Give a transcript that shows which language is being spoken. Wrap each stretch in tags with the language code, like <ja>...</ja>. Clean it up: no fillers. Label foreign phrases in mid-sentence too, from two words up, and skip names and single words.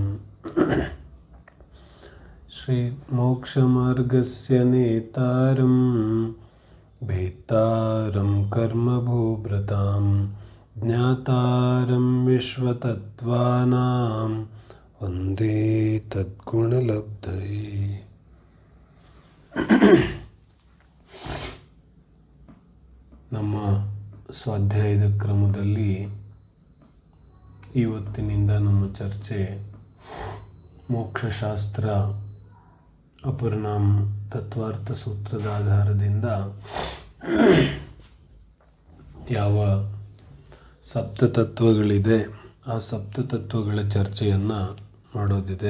<sa>श्रीमोक्षमार्गस्य नेतारं भेत्तारं कर्मभूभृतां ज्ञातारं विश्वतत्त्वानां वन्दे तद्गुणलब्धये।</sa> <kn>ನಮ್ಮ ಸ್ವಾಧ್ಯಾಯದ ಕ್ರಮದಲ್ಲಿ ಇವತ್ತಿನಿಂದ ನಮ್ಮ ಚರ್ಚೆ ಮೋಕ್ಷಶಾಸ್ತ್ರ ಅಪರಿಣಾಮ ತತ್ವಾರ್ಥ ಸೂತ್ರದ ಆಧಾರದಿಂದ ಯಾವ ಸಪ್ತತತ್ವಗಳಿದೆ ಆ ಸಪ್ತತತ್ವಗಳ ಚರ್ಚೆಯನ್ನು ಮಾಡೋದಿದೆ.</kn>